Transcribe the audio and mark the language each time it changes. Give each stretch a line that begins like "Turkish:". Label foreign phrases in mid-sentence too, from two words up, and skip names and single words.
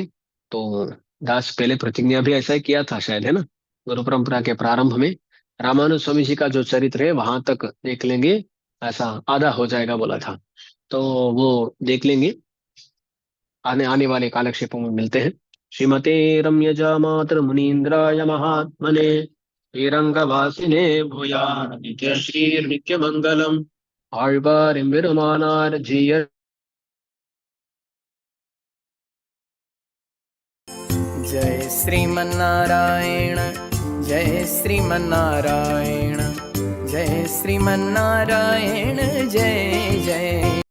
Hindi: तो दास पहले प्रतिज्ञा भी ऐसा ही किया था शायद, है ना, गुरु परंपरा के प्रारंभ में रामानुज स्वामी जी का जो चरित्र है वहां तक देख लेंगे, ऐसा आधा हो जाएगा बोला था, तो वो देख लेंगे। आने आने वाले कालक्षेपों में मिलते हैं।
Sanskrit: श्रीमते रम्यजा मातर मुनीन्द्राय महात्मने श्रीरंगवासिने भूयात् नित्य श्री नित्य मंगलम आழ்வார் எம்பெருமானார் ஜீய जय श्रीमन्नारायण जय श्रीमन्नारायण जय श्रीमन्नारायण जय जय।